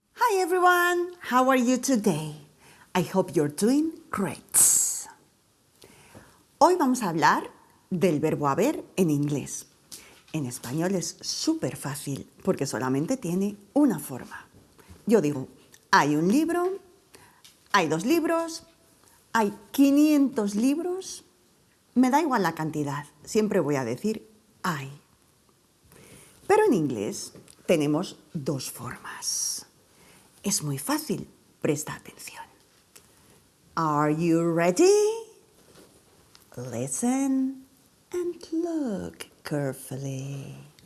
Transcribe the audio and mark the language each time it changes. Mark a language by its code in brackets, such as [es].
[en] Hi everyone, how are you today? I hope you're doing great. [es] Hoy vamos a hablar del verbo haber en inglés. En español es súper fácil porque solamente tiene una forma. Yo digo, hay un libro, hay 2 libros, hay 500 libros. Me da igual la cantidad, siempre voy a decir hay. Pero en inglés tenemos 2 formas. Es muy fácil, presta atención. [en] Are you ready? Listen and look carefully.